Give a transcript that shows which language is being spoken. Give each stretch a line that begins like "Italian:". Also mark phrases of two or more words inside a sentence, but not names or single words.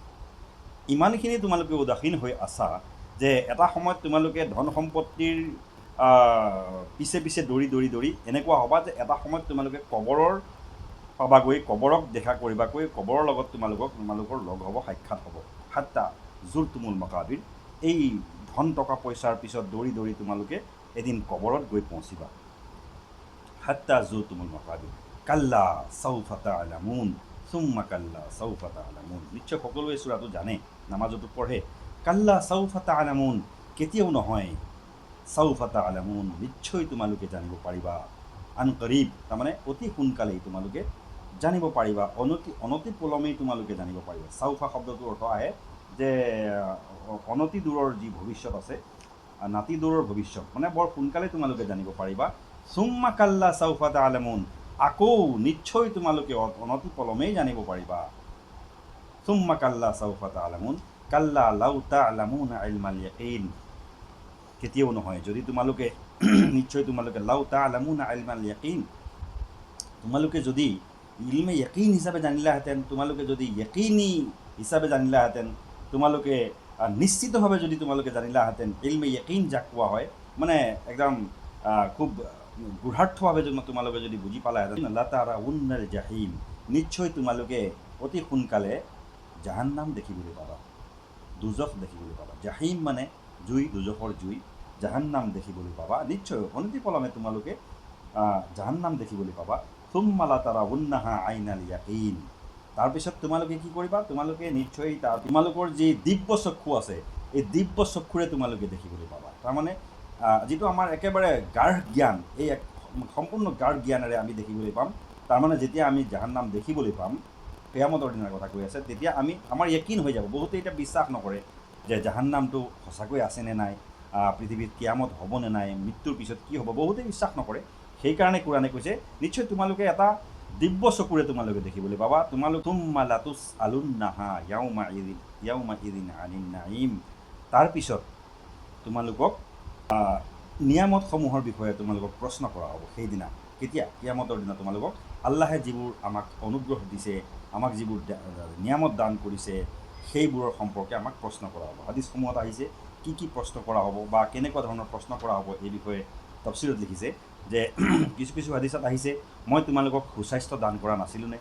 Assamese: ইমানখিনি তোমালোকে উদাসীন হৈ আছা যে এটা সময়ত তোমালোকে ধন সম্পত্তিৰ পিছে পিছে দৌৰি এনেকুৱা হ'বা যে এটা সময়ত তোমালোকে কবৰৰ পাবাগৈ, কবৰক দেখা কৰিবাগৈ, কবৰৰ লগত তোমালোকৰ লগ হ'ব, সাক্ষাৎ হ'ব।
Arabic: حتى زرتم المقابر.
Assamese: এই ধন টকা পইচাৰ পিছত দৌৰি তোমালোকে এদিন কবৰত গৈ পहुঁচিবা।
Arabic: حتى زرتم المقابر. كلا سوف تعلمون ثم كلا سوف تعلمون.
Assamese: নিশ্চয় সকলোৱে সূৰাটো জানে, নামাজতো পঢ়ে।
Arabic: كلا سوف تعلمون,
Assamese: কেতিয়াও নহয়।
Arabic: سوف تعلمون,
Assamese: নিশ্চয় তোমালোকে জানিব পাৰিবা।
Arabic: عن قريب,
Assamese: তাৰমানে অতি সোনকালেই তোমালোকে জানিব পাৰিবা, অনতি পলমেই তোমালোকে জানিব পাৰিবা। ছাউফা শব্দটোৰ অৰ্থ আহে যে অনতি দূৰৰ যি ভৱিষ্যত আছে, নাতি দূৰৰ ভৱিষ্যত, মানে বৰ সোনকালে তোমালোকে জানিব পাৰিবা।
Arabic: ثم كلا سوف تعلمون,
Assamese: আকৌ নিশ্চয় তোমালোকে অনতি পলমেই জানিব পাৰিবা।
Arabic: ثم كلا سوف تعلمون كلا لو تعلمون علم اليقين.
Assamese: কেতিয়াও নহয়, যদি তোমালোকে নিশ্চয় তোমালোকে
Arabic: لو تعلمون علم اليقين,
Assamese: তোমালোকে যদি
Arabic: علم يقين
Assamese: হিচাপে জানিলাহেঁতেন, তোমালোকে যদি ইয়াকিনী হিচাপে জানিলাহেঁতেন, তোমালোকে নিশ্চিতভাৱে যদি তোমালোকে জানিলাহেঁতেন,
Arabic: علم يقين
Assamese: যাক কোৱা হয়, মানে একদম খুব গূঢ়াৰ্থভাৱে তোমালোকে যদি বুজি পালাহেঁতেন,
Arabic: لترون الجحيم,
Assamese: নিশ্চয় তোমালোকে অতি সোনকালে জাহান্নাম দেখিবলৈ পাবা, দুজখ দেখিবলৈ পাবা। জাহিম মানে জুই, দুজখৰ জুই। জাহান্নাম দেখিবলৈ পাবা, নিশ্চয় অনতি পলমে তোমালোকে জাহান্নাম দেখিবলৈ পাবা।
Arabic: ثم لترونها عين اليقين,
Assamese: তাৰপিছত তোমালোকে কি কৰিবা? তোমালোকে নিশ্চয় তোমালোকৰ যি দিব্য চক্ষু আছে, এই দিব্য চক্ষুৰে তোমালোকে দেখিবলৈ পাবা। তাৰমানে যিটো আমাৰ একেবাৰে গাঢ় জ্ঞান, এই সম্পূৰ্ণ গাঢ় জ্ঞানেৰে আমি দেখিবলৈ পাম। তাৰমানে যেতিয়া আমি জাহান্নাম দেখিবলৈ পাম, কিয়ামতৰ দিনাৰ কথা কৈ আছে, তেতিয়া আমাৰ য়েকিন হৈ যাব। বহুতে এতিয়া বিশ্বাস নকৰে যে জাহান্নামটো সঁচাকৈ আছেনে নাই, পৃথিৱীত কিয়ামত হ'বনে নাই, মৃত্যুৰ পিছত কি হ'ব, বহুতেই বিশ্বাস নকৰে। সেইকাৰণে কোৰাণে কৈছে নিশ্চয় তোমালোকে এটা দিব্য চকুৰে তোমালোকে দেখিবলৈ পাবা।
Arabic: ثم لتسألن يومئذ عن النعيم,
Assamese: তাৰপিছত তোমালোকক নিয়ামতসমূহৰ বিষয়ে তোমালোকক প্ৰশ্ন কৰা হ'ব সেইদিনা। কেতিয়া? কিয়ামতৰ দিনা তোমালোকক আল্লাহে যিবোৰ আমাক অনুগ্ৰহ দিছে, আমাক যিবোৰ নিয়ামত দান কৰিছে, সেইবোৰৰ সম্পৰ্কে আমাক প্ৰশ্ন কৰা হ'ব। হাদিছসমূহত আহিছে কি প্ৰশ্ন কৰা হ'ব বা কেনেকুৱা ধৰণৰ প্ৰশ্ন কৰা হ'ব, এই বিষয়ে তফছিলত লিখিছে যে কিছু হাদিছত আহিছে, মই তোমালোকক সুস্বাস্থ্য দান কৰা নাছিলোঁনে?